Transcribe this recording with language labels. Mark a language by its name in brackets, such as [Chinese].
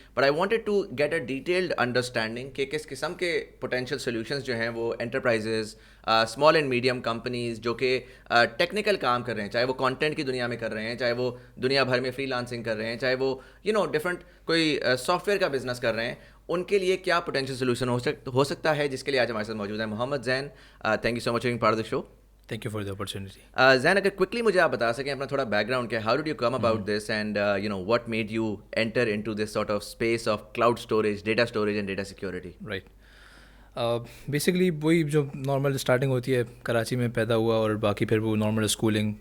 [English] but I wanted to get a detailed understanding [Urdu] کہ کس قسم کے پوٹینشیل سولوشنز جو ہیں وہ enterprises, [English] small and medium companies [Urdu] جو کہ ٹیکنیکل کام کر رہے ہیں، چاہے وہ کانٹینٹ کی دنیا میں کر رہے ہیں، چاہے وہ دنیا بھر میں فری لانسنگ کر رہے ہیں، چاہے وہ ڈفرینٹ کوئی سافٹ ویئر کا بزنس کر رہے ہیں، ان کے لیے کیا پوٹینشیل سولوشن ہو سکتا ہے، جس کے لیے آج ہمارے ساتھ موجود ہیں محمد زین. [English] Thank you so much for being part of the show. Thank you for the opportunity. Zain, [Urdu] اگر کوئکلی مجھے آپ بتا سکیں اپنا تھوڑا بیک گراؤنڈ کہ [English] How did you come about this and what made you enter into this sort of space of cloud storage, data storage and data security. Right. [Urdu] Basically وہی جو نارمل اسٹارٹنگ ہوتی ہے، کراچی میں پیدا ہوا اور باقی پھر وہ نارمل اسکولنگ.